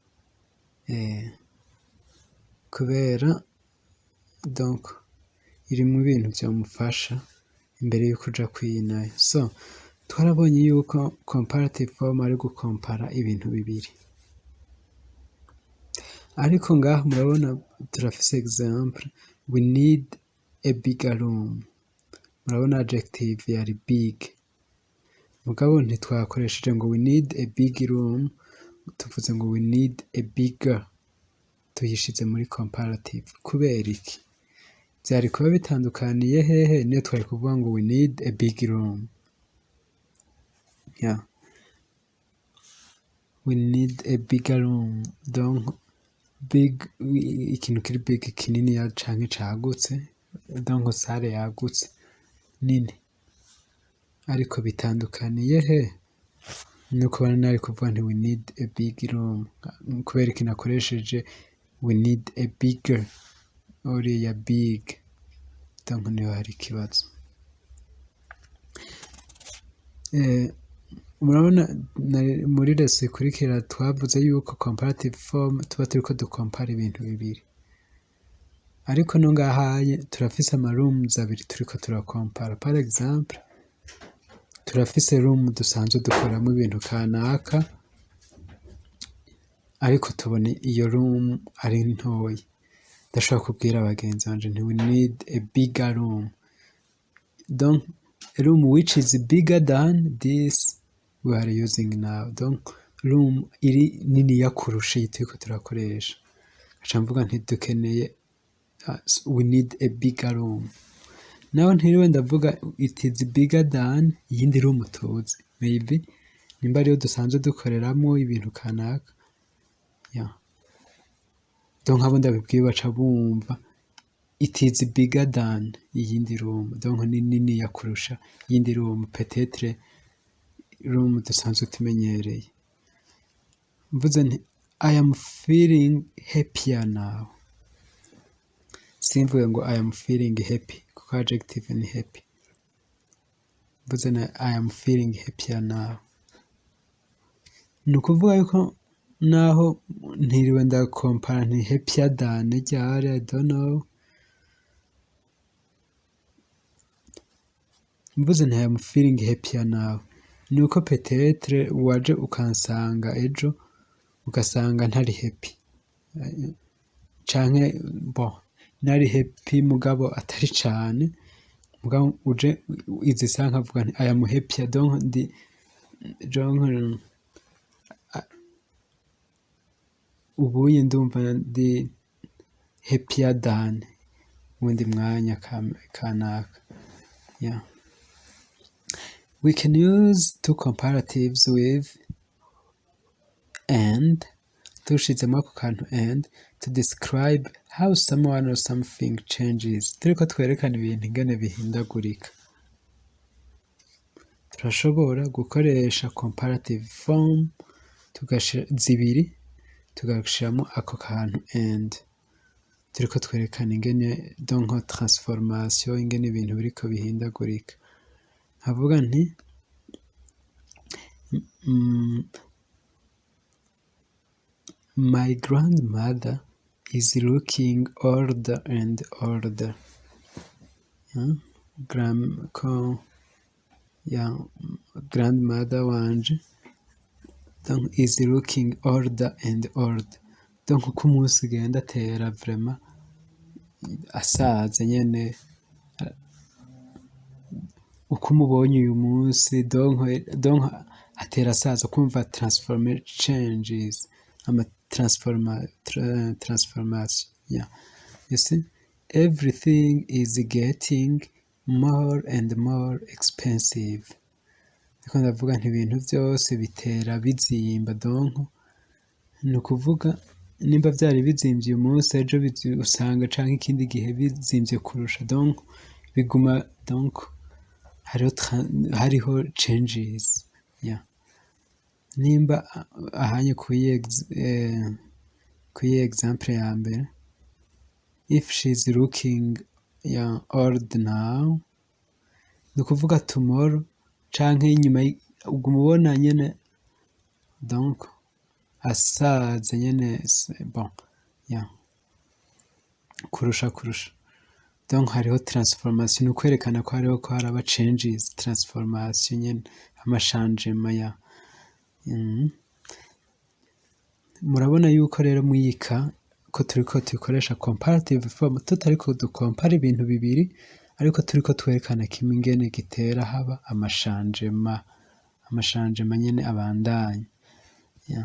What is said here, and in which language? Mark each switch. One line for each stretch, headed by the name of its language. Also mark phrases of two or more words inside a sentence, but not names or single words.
Rundi: Kubera donc irimwo ibintu vyomufasha imbere yuko uja kwinayo. So twarabonye yuko
English: comparative form
Rundi: ari gukompara ibintu bibiri, ariko ngaha murabona turafise exemple,
English: we need a bigger room.
Rundi: Murabona adjective yari big, mugabo ntitwakoresheje ngo
English: we need a big room,
Rundi: tuvuze ngo
English: we need a bigger,
Rundi: tuyishize muri comparative. Kubera iki? Vyari kuba bitandukaniye hehe niyo twari kuvuga ngo
English: we need a big room. Yeah. We need a bigger room.
Rundi: Donc big, ikintu kiri big kininiya canke cagutse, donc sale yagutse nini. Ariko bitandukaniye he? Nuko nari kuvuga nti
English: we need a big room.
Rundi: Kubera iki nakoresheje
English: we need a bigger, oriya big,
Rundi: donc niho hari ikibazo. Murabona muri leçon ikurikira twavuze yuko
English: comparative form
Rundi: tuba turiko dukompara ibintu bibiri, ariko no ngahaye turafise ama rooms abiri turiko turakompara.
French: Par exemple,
Rundi: turafise room dusanzwe dukoramwo ibintu kanaka, ariko tubona iyo room ari ntoyi. Ndashobora kubwira abagenzi banje nti
English: we need a bigger room. Donc a room which is bigger than this we are using now.
Rundi: Donc room iri niniya kurusha iyi turiko turakoresha. Gaca mvuga nti dukeneye
English: we need a bigger room.
Rundi: Naho ntiriwe ndavuga
English: it is bigger than
Rundi: iyindi room tuzi. Maybe nimba ariyo dusanzwe dukoreramwo ibintu kanaka. Yeah. Donc abo ndabibwiye baca bumva
English: it is bigger than
Rundi: iyindi room. Donc ni niniya kurusha iyindi room, peut-être room dusanzwe tumenyereye. Mvuze nti
English: I am feeling happier now.
Rundi: Simvuge ngo
English: I am feeling happy,
Rundi: kuko adjective ni happy. Mvuze nti
English: I am feeling happier now.
Rundi: Nukuvuga yuko naho ntiriwe ndakompara nti
English: happier than
Rundi: ryari,
English: I don't know.
Rundi: Mvuze nti
English: I am feeling happier now,
Rundi: nuko peut-être waje ukansanga ejo ugasanga ntari happy, canke bon nari happy mugabo atari cane, mugabo uje izi saha nkavuga nti
English: I am happier.
Rundi: Donc ndi ubuye ndumva ndi
English: happier than
Rundi: wundi mwanya kanaka. Yeah.
English: We can use two comparatives with and,
Rundi: tushizemo ako kantu
English: and, to describe how someone or something changes.
Rundi: Turiko twerekana ibintu ingene bihindagurika. Turashobora gukoresha
English: comparative form
Rundi: zibiri tugashiramo ako kantu and. Turiko twerekana ingene donc transformation, ingene ibintu biriko bihindagurika. Nkavuga nti
English: my grandmother is looking older and older. Grandmother wanje donc is looking older and older.
Rundi: Donc uko umunsi ugenda atera vraiment asaza nyene, uko umubonye uyu munsi donc atera asaza, kumva
English: transformation changes,
Rundi: ama transformation. Yeah.
English: You see, everything is getting more and more expensive.
Rundi: ariko ndavuga nti ibintu byose bitera bizimba donc ni ukuvuga nimba byari bizimvye uyu munsi ejo usanga canke ikindi gihe bizimvye kurusha donc biguma donc hariho changes yeah. Nimba ahanye kuyi example ya mbere
English: if she is looking old now
Rundi: ni ukuvuga tomorrow canke inyuma uguma ubona nyene donc asaza nyene bon yeah. kurusha donc hariho transformation ni ukwerekana ko hariho ko haraba changes transformation nyene amachangement ya murabona yuko rero mwiyika ko turiko tuyikoresha
English: comparative form
Rundi: tutariko dukompara ibintu bibiri ariko turiko twerekana kimwe ingene gitera haba amachangement nyene abandanya yeah.